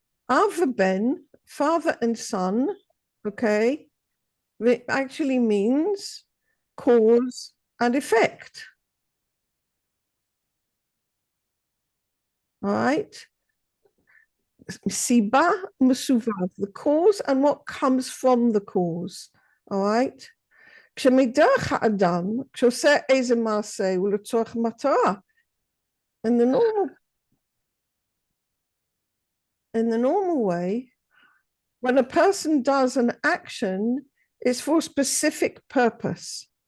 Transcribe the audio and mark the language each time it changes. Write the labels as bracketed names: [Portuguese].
[English] Av ben, father and son, okay, it actually means cause and effect. All right. Siba musuvav, the cause and what comes from the cause. All right. [Hebrew] כשמדרך האדם, כשעושה איזה מעשה, הוא לצורך מטרה. [English] In the normal way, when a person does an action, it's for a specific purpose.